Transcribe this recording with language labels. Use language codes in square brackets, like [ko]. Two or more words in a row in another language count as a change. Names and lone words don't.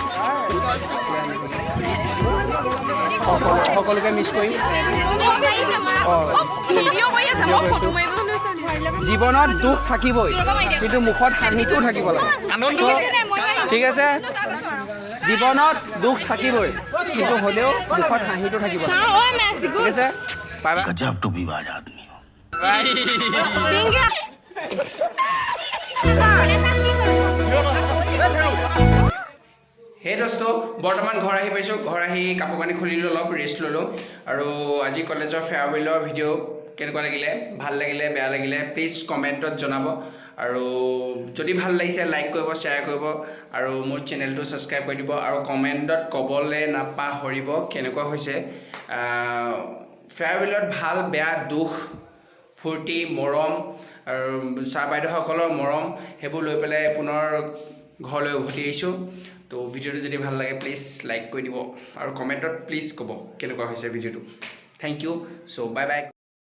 [as] সকলোকে মিছ কৰিম জীৱনত দুখ থাকিবই কিন্তু মুখত হাঁহিটোও থাকিব লাগে ঠিক আছে জীৱনত দুখ থাকিবই কিন্তু হ'লেও মুখত হাঁহিটো থাকিব লাগে ঠিক আছে [en] bye bye [hi] गजब टू विवाद आदमी हो। [as] হে দোস্ত বৰ্তমান ঘৰ আহি পাইছোঁ ঘৰ আহি কাপোৰ কানি খুলিলোঁ অলপ ৰেষ্ট ল'লোঁ আৰু আজি কলেজৰ ফেয়াৰৱেলৰ ভিডিঅ' কেনেকুৱা লাগিলে ভাল লাগিলে বেয়া লাগিলে প্লিজ কমেণ্টত জনাব আৰু যদি ভাল লাগিছে লাইক কৰিব শ্বেয়াৰ কৰিব আৰু মোৰ চেনেলটো ছাবস্ক্ৰাইব কৰি দিব আৰু কমেণ্টত ক'বলৈ নাপাহৰিব কেনেকুৱা হৈছে ফেয়াৰৱেলত ভাল বেয়া দুখ ফূৰ্তি মৰম আৰু ছাৰ বাইদেউসকলৰ মৰম সেইবোৰ লৈ পেলাই পুনৰ ঘৰলৈ উভতি আহিছোঁ তো ভিডিঅ'টো যদি ভাল লাগে প্লিজ লাইক কৰি দিব আৰু কমেণ্টত প্লিজ ক'ব কেনেকুৱা হৈছে ভিডিঅ'টো [en] thank you so bye bye